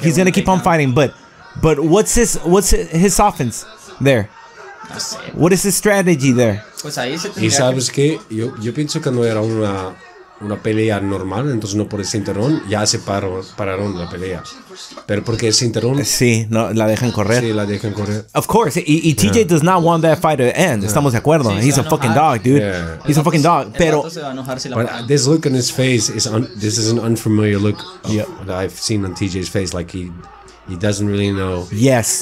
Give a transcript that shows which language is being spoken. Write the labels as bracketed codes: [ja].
[en] He's gonna keep on fighting, but what's his offense there? What is his strategy there? [es] Pues ahí se Y tendría sabes que yo pienso que no era una pelea normal, entonces no por el cinturón ya se pararon la pelea. Pero porque el cinturón... Sí, no, la dejan correr. Sí, la dejan correr. [en] Of course, y TJ does not want that fight to end. [es] Estamos de acuerdo. Sí, [en] He's a fucking dog, dude. Yeah. He's a fucking dog. Pero [es] se va a enojar si la [en] But [es] paran. [en] this look on his face this is an unfamiliar look Yeah. that I've seen on TJ's face. Like he doesn't really know yes,